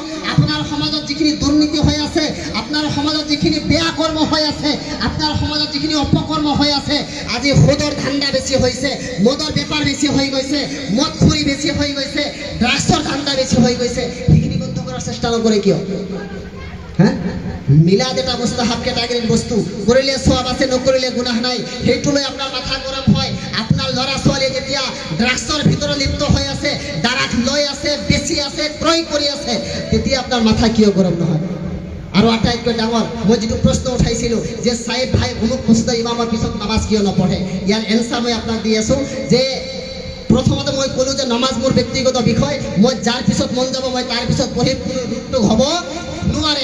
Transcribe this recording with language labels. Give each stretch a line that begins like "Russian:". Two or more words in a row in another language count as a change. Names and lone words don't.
Assamese: আপোনাৰ সমাজত যিখিনি দুৰ্নীতি হৈ আছে, আপোনাৰ সমাজত যিখিনি বেয়া কৰ্ম হৈ আছে, আপোনাৰ সমাজত যিখিনি অপকৰ্ম হৈ আছে, আজি সুদৰ ধান্দা বেছি হৈছে, মদৰ বেপাৰ বেছি হৈ গৈছে, মদ খুৰী বেছি হৈ গৈছে, ড্ৰাগছৰ ধান্দা বেছি হৈ গৈছে, সেইখিনি বন্ধ কৰাৰ চেষ্টা নকৰে কিয়? হ্যাঁ, মিলাদ এটা মুস্তাহাব ক্যাটাগরির বস্তু, কৰিলে সওয়াব আছে, নকৰিলে গুনাহ নাই, সেইটো লৈ আপোনাৰ মাথা গৰম হয়। আপোনাৰ ল'ৰা ছোৱালী যেতিয়া ড্ৰাগছৰ ভিতৰত লিপ্ত হৈ আছে, দাৰাক লৈ আছে, বেছি আছে, ক্ৰয় কৰি আছে, তেতিয়া আপোনাৰ মাথা কিয় গৰম নহয়? আৰু আটাইতকৈ ডাঙৰ মই যিটো প্ৰশ্ন উঠাইছিলোঁ যে চাহিব ভাই অমুক মছজিদ ইমামৰ পিছত নামাজ কিয় নপঢ়ে, ইয়াৰ এনচাৰ মই আপোনাক দি আছোঁ যে প্ৰথমতে মই ক'লোঁ যে নামাজ মোৰ ব্যক্তিগত বিষয়, মই যাৰ পিছত মন যাব মই তাৰ পিছত পঢ়িম, কোনো ৰোকটোক হ'ব নোৱাৰে।